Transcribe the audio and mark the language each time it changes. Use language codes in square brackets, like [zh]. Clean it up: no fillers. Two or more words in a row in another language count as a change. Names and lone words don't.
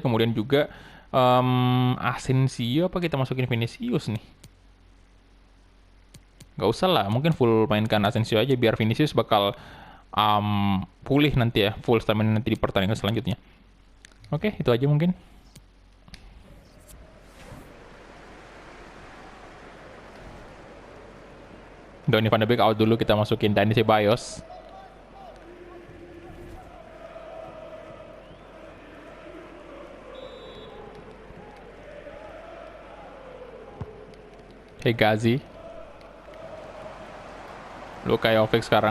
[id] Kemudian juga Asensio apa kita masukin Vinicius nih? Gak usah lah, mungkin full mainkan Asensio aja biar Vinicius bakal pulih nanti ya, full stamina nanti di pertandingan selanjutnya. Oke, itu aja mungkin. Donny van de Beek out dulu, kita masukin Dani Ceballos. Hegazi. Luka Jovic sekarang.